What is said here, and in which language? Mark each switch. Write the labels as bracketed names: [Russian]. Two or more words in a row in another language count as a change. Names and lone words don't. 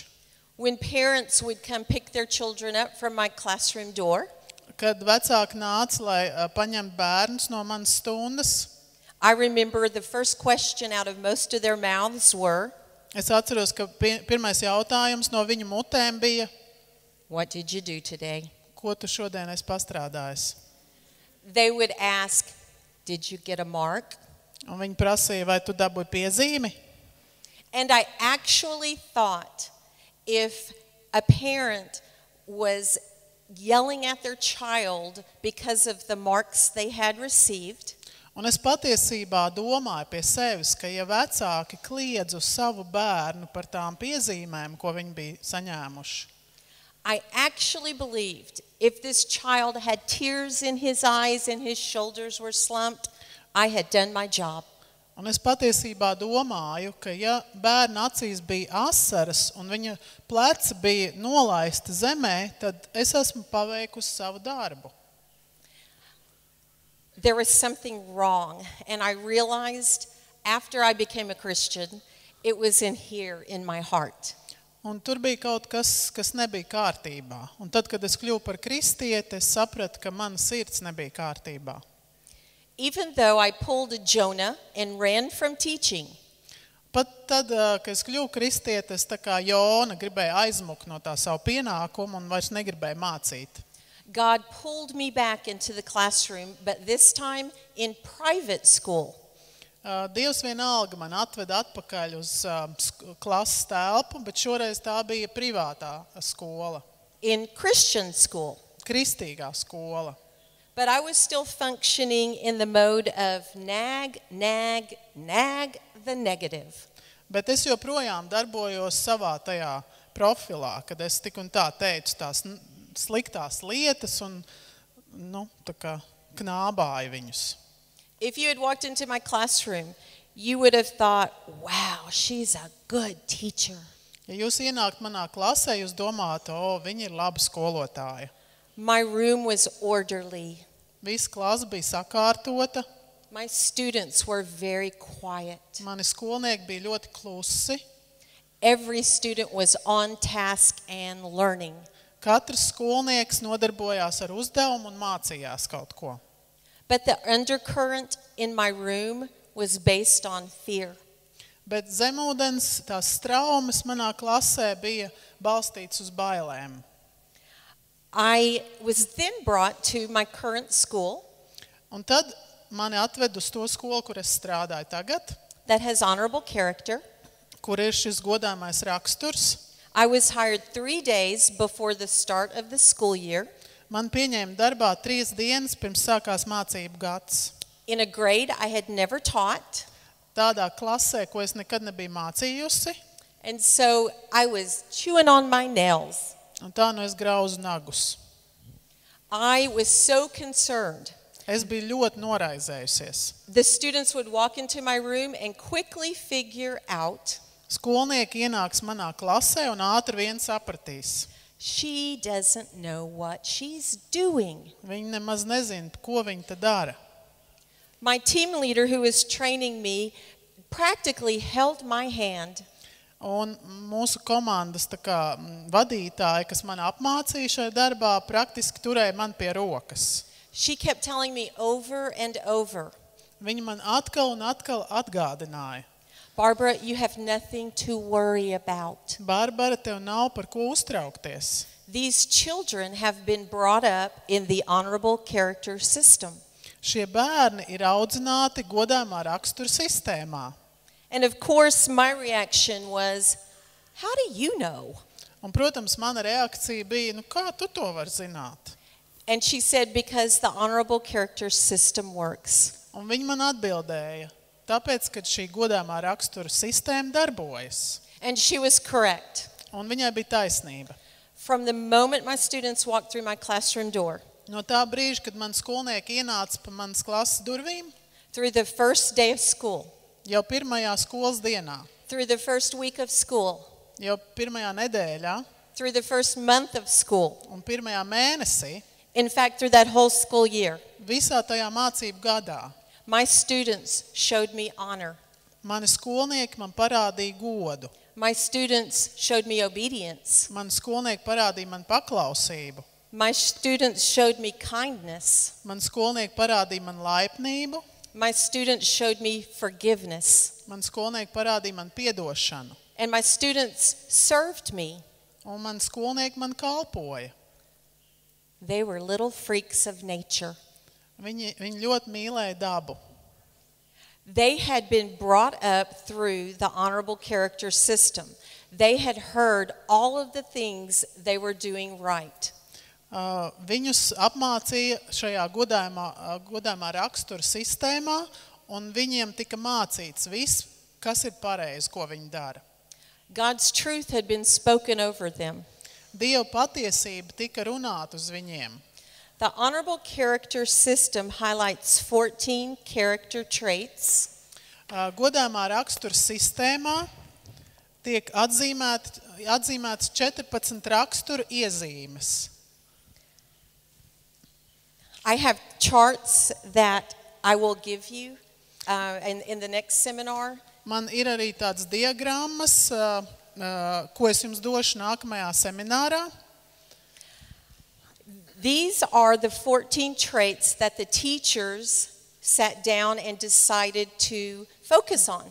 [English] When parents would come pick their children up from my classroom door, [Latvian] Kad vecāki nāca, lai paņemtu bērnus no manas stundas, [English] I remember the first question out of most of their mouths were, [Latvian] Es atceros, ka pirmais jautājums no viņu mutēm bija, [English] "What did you do today?" [Latvian] ko tu šodien esi pastrādājis? [English] They would ask, "Did you get a mark?" [Latvian] Un viņi prasīja, vai tu dabūji piezīmi? [English] And I actually thought if a parent was yelling at their child because of the marks they had received, [Latvian] Un es patiesībā domāju pie sevis, ka ja vecāki kliedz uz savu bērnu par tām piezīmēm, ko viņi bija saņēmuši, [English] I actually believed if this child had tears in his eyes and his shoulders were slumped, I had done my job. [Latvian] un es patiesībā domāju, ka ja bērna acīs bija asaras un viņa pleci bija nolaisti zemē, tad es esmu paveikusi savu darbu. [English] There was something wrong, and I realized after I became a Christian, it was in here in my heart. [Latvian] Un tur bija kaut kas, kas nebija kārtībā. Un tad, kad es kļuvu par kristieti, es sapratu, ka mana sirds nebija kārtībā. [English] Even though I pulled a Jonah and ran from teaching, [Latvian] Pat tad, kad es kļuvu kristieti, es tā kā Jona gribēju aizmukt no tā savu pienākumu un vairs negribēju mācīt. [English] God pulled me back into the classroom, but this time in private school. [Latvian] Dievs vienalga man atveda atpakaļ uz klases telpu, bet šoreiz tā bija privātā skola, [English] In Christian school. [Latvian] kristīgā skola. [English] But I was still functioning in the mode of nag the negative. [Latvian] Bet es joprojām darbojos savā tajā profilā, kad es tik un tā teicu tās sliktās lietas un tā kā knābāju viņus. [English] If you had walked into my classroom, you would have thought, wow, she's a good teacher. [Latvian] Ja jūs ienākt manā klasē, jūs domātu, viņa ir laba skolotāja. [English] My room was orderly. [Latvian] Visa klase bija sakārtota. [English] My students were very quiet. [Latvian] Mani skolnieki bija ļoti klusi. [English] Every student was on task and learning. [Latvian] Katrs skolnieks nodarbojās ar uzdevumu un mācījās kaut ko. [English] But the undercurrent in my room was based on fear. [Latvian] Bet zemūdens, tās straumes manā klasē bija balstīts uz bailēm. [English] I was then brought to my current school [Latvian] Un tad mani atved uz to skolu, kur es strādāju tagad, [English] that has honorable character. [Latvian] kur ir šis godāmais raksturs. [English] I was hired 3 days before the start of the school year [Latvian] Man pieņēma darbā 3 dienas pirms sākās mācību gads. [English] in a grade I had never taught. [Latvian] Tādā klasē, ko es nekad nebiju mācījusi, [English] And so I was chewing on my nails. [Latvian] un tā es grauzu nagus. [English] I was so concerned. [Latvian] Es biju ļoti noraizējusies. [English] The students would walk into my room and quickly figure out, [Latvian] Skolnieki ienāks manā klasē un ātri vien sapratīs. [English] she doesn't know what she's doing. [Latvian] Viņi nemaz nezina, ko viņi te dara. [English] My team leader who was training me practically held my hand [Latvian] Un mūsu komandas tā kā vadītāja, kas man apmācīja šajā darbā, praktiski turēja man pie rokas. [English] She kept telling me over and over, [Latvian] Viņa man atkal un atkal atgādināja. [English] Barbara, you have nothing to worry about. [Latvian] Barbara, tev nav par ko uztraukties. [English] These children have been brought up in the honorable character system. [Latvian] Šie bērni ir audzināti godāmā rakstura sistēmā. [English] And of course, my reaction was, how do you know? [Latvian] Un, protams, mana reakcija bija, kā tu to vari zināt? [English] And she said, because the honorable character system works. [Latvian] Un viņa man atbildēja, tāpēc, ka šī godāmā rakstura sistēma darbojas. [English] And she was correct. [Latvian] Un viņai bija taisnība. [English] From the moment my students walked through my classroom door, [Latvian] No tā brīža, kad man skolnieki ienāca pa manas klases durvīm, [English] through the first day of school, [Latvian] jau pirmajā skolas dienā, [English] through the first week of school, [Latvian] jau pirmajā nedēļā [English] through the first month of school, [Latvian] un pirmajā mēnesī, [English] in fact, through that whole school year, [Latvian] visā tajā mācību gadā, [English] my students showed me honor. [Latvian] mani skolnieki man parādīja godu. [English] My students showed me obedience. [Latvian] Mani skolnieki parādīja man paklausību. [English] My students showed me kindness. [Latvian] Mani skolnieki parādīja man laipnību. [English] my students showed me forgiveness. [Latvian] Man skolnieki parādīja man piedošanu. [English] And my students served me. [Latvian] Un man skolnieki man kalpoja. [English] They were little freaks of nature. [Latvian] Viņi ļoti mīlēja dabu. [English] They had been brought up through the honorable character system. They had heard all of the things they were doing right. [Latvian] Viņus apmācīja šajā godājumā rakstura sistēmā, un viņiem tika mācīts viss, kas ir pareizi, ko viņi dara. [English] God's truth had been spoken over them. [Latvian] Dieva patiesība tika runāta uz viņiem. [English] The honorable character system highlights 14 character traits. [Latvian] Godājumā rakstura sistēmā tiek atzīmētas 14 rakstura iezīmes. [English] I have charts that I will give you in the next seminar. [Latvian] Man ir arī tāds diagrammas, ko es jums došu nākamajā seminārā. [English] These are the 14 traits that the teachers sat down and decided to focus on.